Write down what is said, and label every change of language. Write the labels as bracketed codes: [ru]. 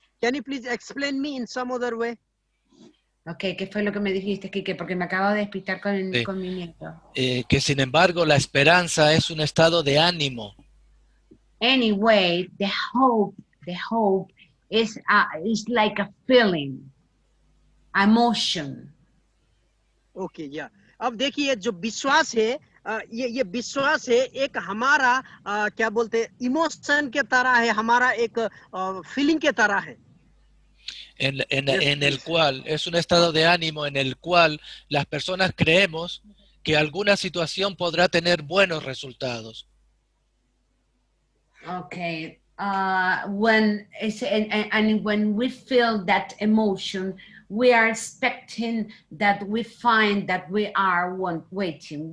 [en] Can you please explain me in some other way? [es] Okay, ¿qué fue lo que me dijiste, Quique? Porque me acabo de despistar con, Sí. con mi nieto. Que sin embargo la esperanza es un estado de ánimo. [en] Anyway, the hope is like a feeling, emotion. Okay, yeah. [hi] अब देखिए जो विश्वास है ये विश्वास है एक हमारा क्या बोलते हैं इमोशन के तरह है, हमारा एक फीलिंग के तरह है. [es] En el cual es un estado de ánimo en el cual las personas creemos que alguna situación podrá tener buenos resultados. [en] Okay, when it's and when we feel that emotion, we are expecting that we find that we are waiting.